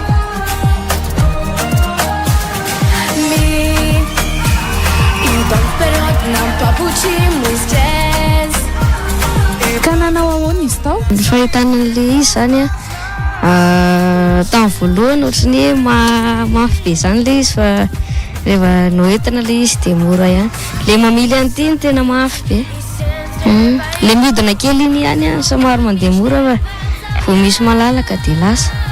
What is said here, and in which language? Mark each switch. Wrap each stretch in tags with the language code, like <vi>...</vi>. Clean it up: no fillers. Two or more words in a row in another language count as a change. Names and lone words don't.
<ru>Мы идем вперед, нам по пути мы здесь.</ru> <mg>Kananao ahoana izy tao? Ny fahitana an'ilay izy zany tamin'ny voalohany ohatrany hoe mafy be zany ilay izy fa rehefa noentina ilay izy dia mora ihany. Ilay mamily an'ity no tena mafy be. Ilay miodina kely iny ihany somary mandeha mora fa vao misy malalaka dia lasa.</mg>